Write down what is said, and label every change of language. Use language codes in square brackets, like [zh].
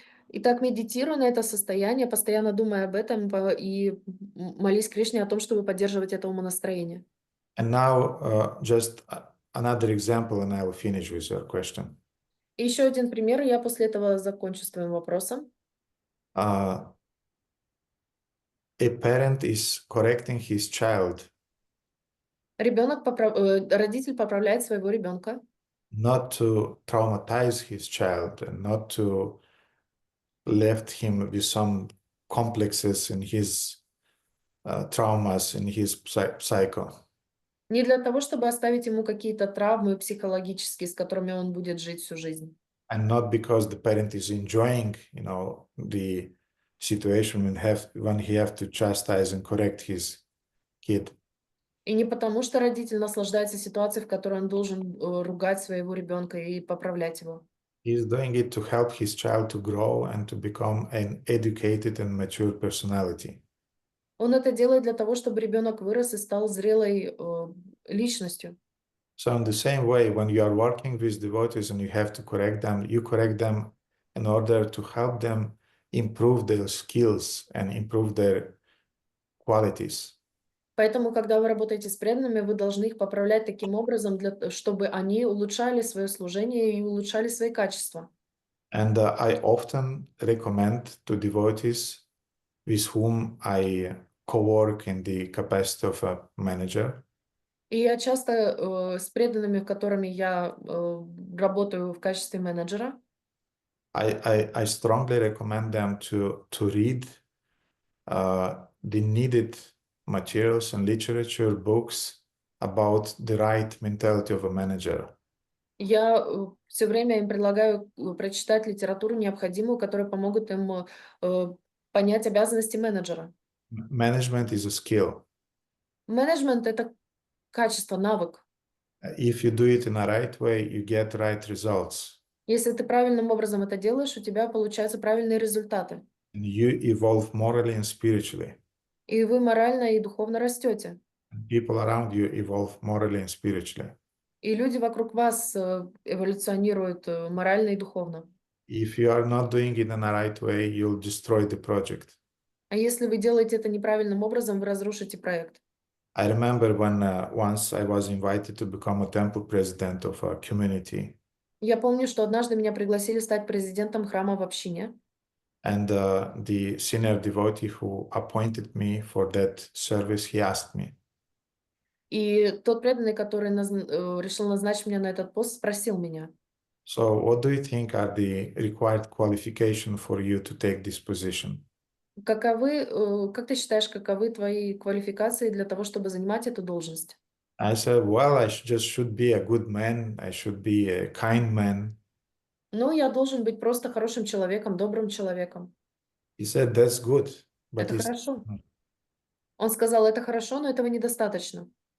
[ru] Итак, медитируй на это состояние, постоянно думай об этом и молись Кришне о том, чтобы поддерживать это умонастроение. [en] And now just another example, and I will finish with your question. [ru] И еще один пример, и я после этого закончу с твоим вопросом. [en] A parent is correcting his child. [ru] Родитель поправляет своего ребенка. [en] Not to traumatize his child and not to left him with some complexes in his traumas in his psycho. [ru] Не для того, чтобы оставить ему какие-то травмы психологические, с которыми он будет жить всю жизнь. [en] And not because the parent is enjoying, the situation when he have to chastise and correct his kid. [ru] И не потому, что родитель наслаждается ситуацией, в которой он должен ругать своего ребенка и поправлять его. [en] He's doing it to help his child to grow and to become an educated and mature personality. [ru] Он это делает для того, чтобы ребенок вырос и стал зрелой личностью. [en] So in the same way, when you are working with devotees and you have to correct them, you correct them in order to help them improve their skills and improve their qualities. [ru] Поэтому, когда вы работаете с преданными, вы должны их поправлять таким образом, чтобы они улучшали свое служение и улучшали свои качества. [en] And I often recommend to devotees with whom I co-work in the capacity of a manager. [ru] И я часто с преданными, с которыми я работаю в качестве менеджера, [en] I strongly recommend them to read the needed materials and literature books about the right mentality of a manager. [ru] я все время им предлагаю прочитать литературу необходимую, которая помогут им понять обязанности менеджера. [en] Management is a skill. [ru] Менеджмент — это качество, навык. [en] If you do it in a right way, you get right results. [ru] Если ты правильным образом это делаешь, у тебя получаются правильные результаты. [en] And you evolve morally and spiritually. [ru] И вы морально и духовно растете. [en] And people around you evolve morally and spiritually. [ru] И люди вокруг вас эволюционируют морально и духовно. [en] If you are not doing it in a right way, you'll destroy the project. [ru] А если вы делаете это неправильным образом, вы разрушите проект. [en] I remember when once I was invited to become a temple president of a community. [ru] Я помню, что однажды меня пригласили стать президентом храма в общине. [en] And the senior devotee who appointed me for that service, he asked me, [ru] И тот преданный, который решил назначить меня на этот пост, спросил меня: [en] so what do you think are the required qualifications for you to take this position? [ru] как ты считаешь, каковы твои квалификации для того, чтобы занимать эту должность? [en] I said, well, I just should be a good man. I should be a kind man. [ru] Ну, я должен быть просто хорошим человеком, добрым человеком. [en] He said, that's good, but [ru] Это [en] it's [ru] хорошо. Он сказал, это хорошо, но этого недостаточно.